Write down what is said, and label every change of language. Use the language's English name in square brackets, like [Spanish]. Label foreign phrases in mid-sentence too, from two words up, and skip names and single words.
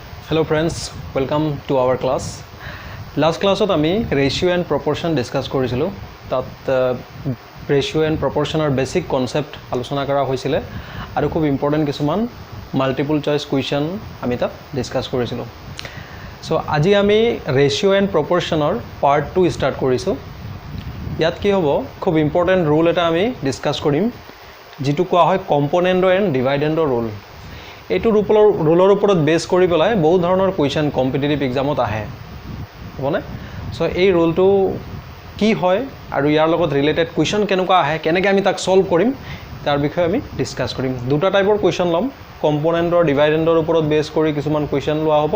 [English] Hello friends, welcome to our class. Last class [Assamese] আমি [English] ratio and proportion discuss [Assamese] কৰিছিলো তাত [English] ratio and proportion basic concept [Assamese] আলোচনা কৰা হৈছিল আৰু খুব ইম্পৰ্টেন্ট কিছুমান [English] multiple choice question [Assamese] আমি তাত ডিসকাস কৰিছিলো সো আজি আমি [English] ratio and proportion part 2 [Assamese] স্টাৰ্ট কৰিছো ইয়াত কি হ'ব খুব [English] important rule [Assamese] এটা আমি ডিসকাস কৰিম যেটো কোৱা হয় [English] component and dividend rule [Assamese] এইটো ৰুলৰ ওপৰত বেস কৰি পেলাই বহু ধৰণৰ কোৱেশ্চন [English] competitive exam [Assamese] আহে হবনে সো এই ৰুলটো কি হয় আৰু ইয়াৰ লগত [English] related question [Assamese] কেনেকুৱা আহে কেনেকৈ আমি তাক সলভ কৰিম তাৰ বিষয়ে আমি ডিসকাস কৰিম দুটা [English] type question [Assamese] লম কম্পোনেন্ট আৰু ডিভাইডেন্টৰ ওপৰত বেস কৰি কিছুমান কোৱেশ্চন লোৱা হ'ব